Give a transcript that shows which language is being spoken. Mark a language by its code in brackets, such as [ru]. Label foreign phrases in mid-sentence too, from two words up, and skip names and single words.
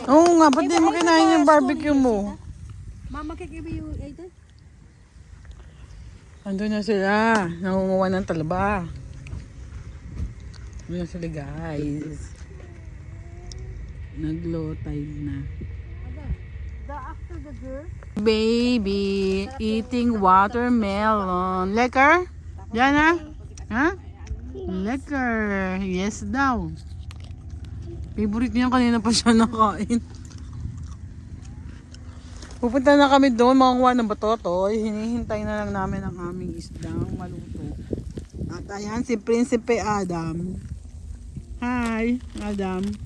[tl] Oo nga, ba't di mo kinain yung barbecue mo? Mama kikibi yung ay ta. Andun na sila. Nangunguha ng talaba. Andun na sila guys. Nag-low tide na. [en] After the girl. Baby eating watermelon. [nl] Lekker? Jana? Ha? Lekker. [tl] Yes daw. Favorite niya, kanina pa siya nakain. Pupunta na kami doon, makakuha ng batotoy. Hinihintay na lang namin ang aming isdang maluto. At ayan si Prinsipe Adam. Hi, Adam.